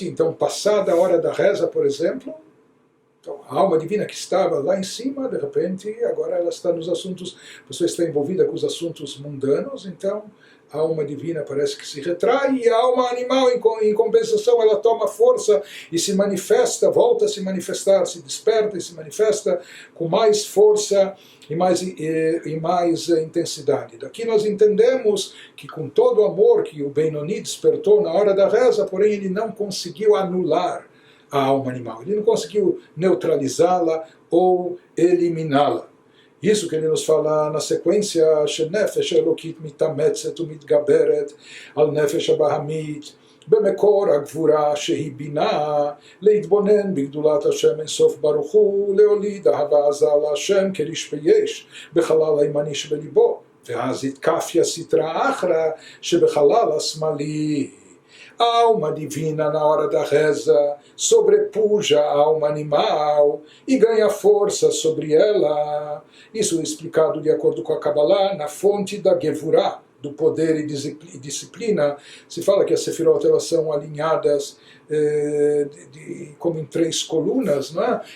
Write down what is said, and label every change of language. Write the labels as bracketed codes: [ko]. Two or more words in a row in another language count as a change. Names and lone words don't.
[pt] Então, passada a hora da reza, por exemplo, então, a alma divina que estava lá em cima, de repente, agora ela está nos assuntos, a pessoa está envolvida com os assuntos mundanos, então a alma divina parece que se retrai, e a alma animal, em compensação, ela toma força e se manifesta, volta a se manifestar, se desperta e se manifesta com mais força e mais intensidade. Daqui nós entendemos que, com todo o amor que o Benoni despertou na hora da reza, porém ele não conseguiu anular a alma animal. Ele não conseguiu neutralizá-la ou eliminá-la. Isso que ele nos fala na sequência, [he] שנפש אלוקית מתאמצת ומתגברת על נפש הבהמית, במקור הגבורה שהיא בינה, להתבונן בגדולת השם אינסוף ברוך הוא, להוליד אהבה עזה להשם כריש ויש בחלל הימני שבליבו, ואז התקפיה סטרא אחרא שבחלל השמאלי. [pt] A alma divina, na hora da reza, sobrepuja a alma animal e ganha força sobre ela. Isso é explicado de acordo com a Kabbalah, na fonte da Gevurah, do poder e disciplina. Se fala que as sefirot elas são alinhadas como em 3 colunas, não é?